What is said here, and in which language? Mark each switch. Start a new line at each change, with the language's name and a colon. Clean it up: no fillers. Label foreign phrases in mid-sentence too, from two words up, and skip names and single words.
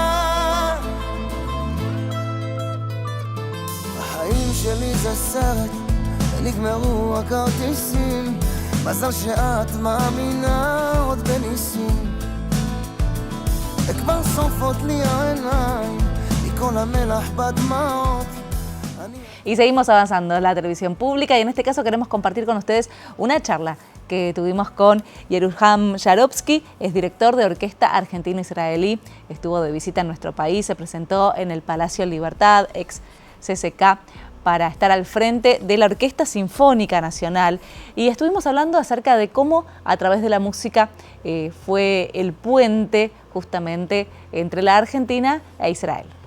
Hebrew: החיים שלי זה סרט ונגמרו הכרטיסים, מזל שאת מאמינה עוד בניסים. וכבר שורפות לי העיניים מכל המלח בדמעות.
Spanish: Y seguimos avanzando en la televisión pública, y en este caso queremos compartir con ustedes una charla que tuvimos con Yeruham Yarovsky, es director de orquesta argentino-israelí, estuvo de visita en nuestro país, se presentó en el Palacio Libertad, ex CCK, para estar al frente de la Orquesta Sinfónica Nacional, y estuvimos hablando acerca de cómo a través de la música fue el puente justamente entre la Argentina e Israel.